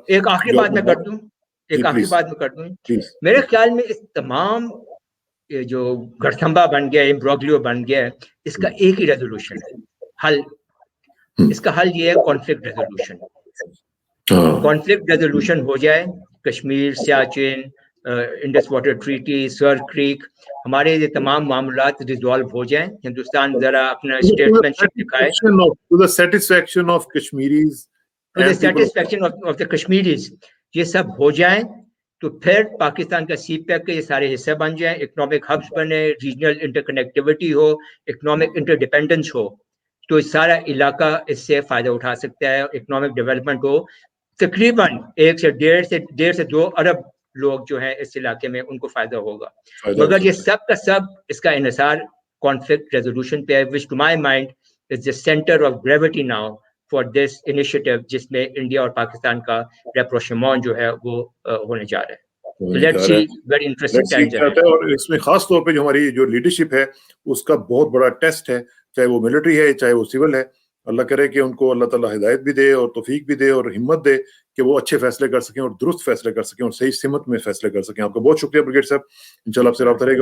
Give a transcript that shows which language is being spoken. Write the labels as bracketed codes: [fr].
[ur] ایک آخری بات میں کر دوں, میرے خیال میں اس تمام جو گڑھتمبا بن گیا, امبروگلیو بن گیا, اس کا ایک ہی ریزولوشن ہے, حل. اس کا حل یہ ہے کانفلکٹ ریزولوشن. کانفلکٹ ریزولوشن ہو جائے, Kashmir, Siachen, Indus water treaty, سر کریک, ہمارے یہ تمام معاملات ریزالو ہو جائیں. ہندوستان ذرا اپنا اسٹیٹمنٹ شپ دکھائے [en] to the satisfaction of Kashmiris, to the satisfaction of the Kashmiris. [ur] یہ سب ہو جائیں تو پھر پاکستان کا سی پیک کے یہ سارے حصے بن جائیں, اکنامک ہبس بنے, ریجنل انٹر کنیکٹیوٹی ہو, اکنامک انٹر ڈیپینڈنس ہو, تو سارا علاقہ اس سے فائدہ اٹھا سکتا ہے. اکنامک ڈیولپمنٹ ہو, تقریباً 1 سے 1.5 سے 2 ارب لوگ جو ہیں اس علاقے میں ان کو فائدہ ہوگا. مگر یہ سب کا سب اس کا انحصار کانفلکٹ ریزولوشن پہ ہے, [en] which to my mind is the center of gravity now for this initiative, [ur] جس میں انڈیا اور پاکستان کا ریپروشمون جو ہے وہ ہونے جا رہا ہے. [en] Let's see, very interesting times ahead. [ur] اور اس میں خاص طور پہ جو ہماری جو لیڈرشپ ہے اس کا بہت بڑا ٹیسٹ ہے, چاہے وہ ملٹری ہے چاہے وہ سول ہے. اللہ کرے کہ ان کو اللہ تعالیٰ ہدایت بھی دے اور توفیق بھی دے اور ہمت دے کہ وہ اچھے فیصلے کر سکیں اور درست فیصلے کر سکیں اور صحیح سمت میں فیصلے کر سکیں. آپ کا بہت شکریہ بریگیڈ صاحب, انشاءاللہ آپ سے رابطہ رہے گا.